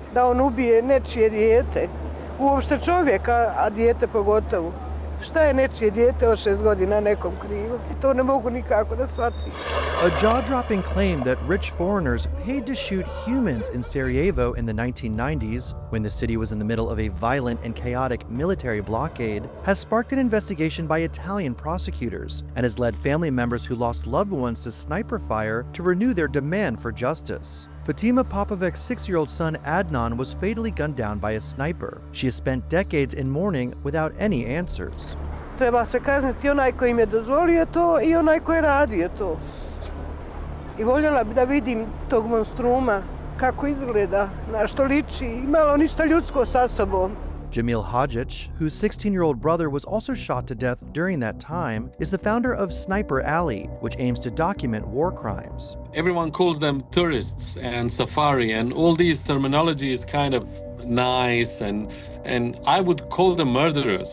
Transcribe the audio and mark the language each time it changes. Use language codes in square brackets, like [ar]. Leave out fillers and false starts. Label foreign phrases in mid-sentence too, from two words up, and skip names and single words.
[bs] da on ubije nečije dijete, uopšte čovjeka, a dijete pogotovo. Šta je nečije dijete od 6 godina nekom krivo? To ne mogu nikako da shvatim. [en] A jaw-dropping claim that rich foreigners paid to shoot humans in Sarajevo in the 1990s, when the city was in the middle of a violent and chaotic military blockade, has sparked an investigation by Italian prosecutors and has led family members who lost loved ones to sniper fire to renew their demand for justice. Fatima Popovac's 6-year-old son Adnan was fatally gunned down by a sniper. She has spent decades in mourning without any answers. [bs] Treba se kazniti onaj koji im je dozvolio to i onaj koji je radio to. I voljela bi da vidim tog monstruma, kako izgleda, na što liči, imalo ništa ljudsko sa sobom. [en] Dzemil Hodzic, whose 16-year-old brother was also shot to death during that time, is the founder of Sniper Alley, which aims to document war crimes. Everyone calls them tourists and safari, and all these terminology is kind of nice, and I would call them murderers.